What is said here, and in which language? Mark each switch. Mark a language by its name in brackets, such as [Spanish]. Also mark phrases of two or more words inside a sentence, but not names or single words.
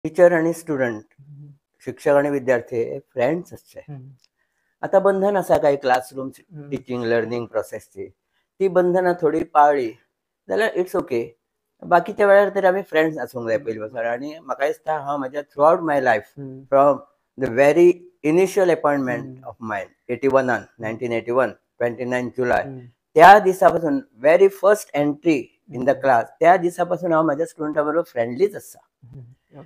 [Konkani] टीचर आणि स्टुडंट, शिक्षक आणि विद्यार्थी फ्रेंड्स असते. आता बंधन असा काही [English] classroom teaching learning process [Konkani] ती बंधनां थोडी पाळली जाल्यार [English] it's okay. [Konkani] बाकीच्या वेळार तरी आम्ही फ्रेंड्स आसूंक जाय पयली पासून. आणि म्हाका दिसता हांव म्हज्या [English] throughout my life from the very initial appointment of mine [Konkani] 81 1981 29 जुलय त्या दिसा पासून [English] very first entry in the class [Konkani] त्या दिसा पासून हांव म्हाज्या स्टुडंटा बरोबर फ्रेंडलीच आसा.